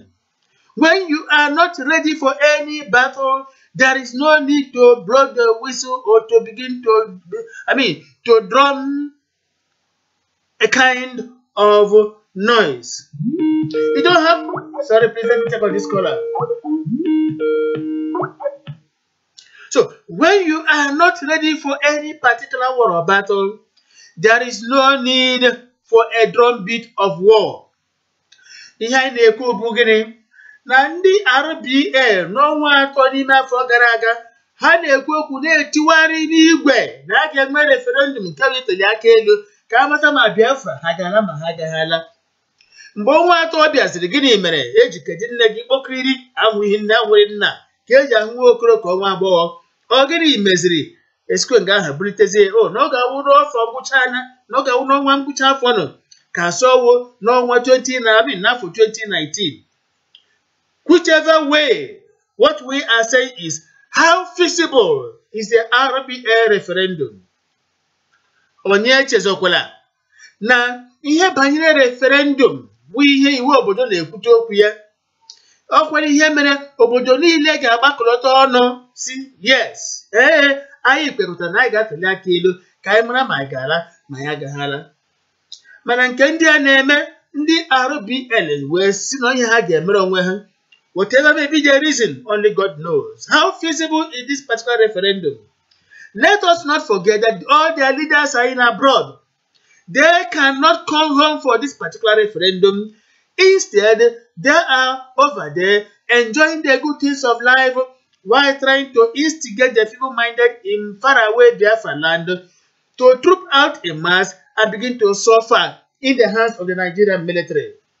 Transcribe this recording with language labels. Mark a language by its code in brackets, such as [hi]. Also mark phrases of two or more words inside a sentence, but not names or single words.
[en] When you are not ready for any battle, there is no need to blow the whistle or to begin to drum a kind of noise. You don't have. Sorry, please let me check on this caller. So, when you are not ready for any particular war or battle, there is no need for a drumbeat of war. [ig] Ihe anyị na-ekwu bụ gịnị? Na ndị RBL n'ọnwa 3 n'ime afọ gara aga, ha na-ekwu okwu na-etiwarị n'igwe na a ga-enwe referendum nke ituli aka elu ka amata ma Biafra ha ga-ala ma ha agaghị ala. Mgbe ọnwa 3 bịaziri, gịnị mere? Eji kedu nne gị kpokiriri ahụghị nne ahụghị nna ka eji ahụ nwa okoro ka ọnwa agbọghọ. Ọ gịnị meziri? Esikwe nga ahụ bulitezie na ọ ga-awụ n'afọ ngwụcha anya, na ọ ga-awụ n'ọnwa ngwụcha afọ nọ ka asọwo n'ọnwa 2019. [en] Whichever way, what we are saying is, how feasible is the RBL referendum? [ig] Onye chezokwala na ihe banyere referendum bụ ihe iwu obodo na-ekwute okwu ya. Ọ kwere ihe mere obodo niile ga-agbakọlọta ọnụ si yes, anyị kpekọtara na anyị ga-atuli aka elu ka anyị mara ma anyị ga-ala ma ya agaghị ala. Mana nke ndị a na-eme ndị RBL wee si na ihe ha ga-emere onwe ha. [en] Whatever may be the reason, only God knows. How feasible is this particular referendum? Let us not forget that all their leaders are in abroad. They cannot come home for this particular referendum. Instead, they are over there enjoying the good things of life while trying to instigate the feeble-minded in faraway Biafra land to troop out in mass and begin to suffer in the hands of the Nigerian military.